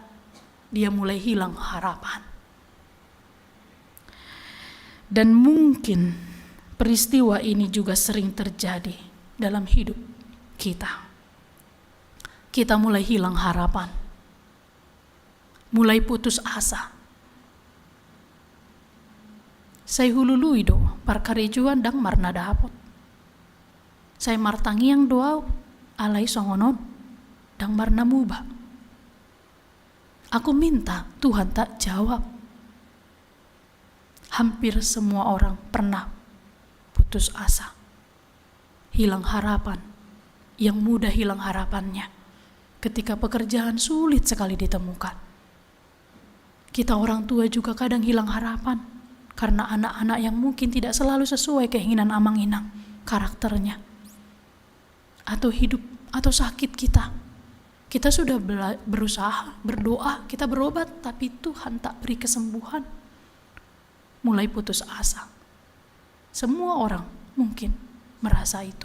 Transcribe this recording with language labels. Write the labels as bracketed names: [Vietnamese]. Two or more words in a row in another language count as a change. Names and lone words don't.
[Indonesian] Dia mulai hilang harapan. Dan mungkin peristiwa ini juga sering terjadi dalam hidup kita. Kita mulai hilang harapan. Mulai putus asa. [Batak Toba] Saya hulului do, parkarejuan dang marna dapot. Saya martangi yang doa, alai songonon, dang marna muba. [Indonesian] Aku minta, Tuhan tak jawab. Hampir semua orang pernah putus asa. Hilang harapan, yang mudah hilang harapannya. Ketika pekerjaan sulit sekali ditemukan. Kita orang tua juga kadang hilang harapan. Karena anak-anak yang mungkin tidak selalu sesuai keinginan amang-inang karakternya. Atau hidup, atau sakit kita. Kita sudah berusaha, berdoa, kita berobat, tapi Tuhan tak beri kesembuhan. Mulai putus asa. Semua orang mungkin merasa itu.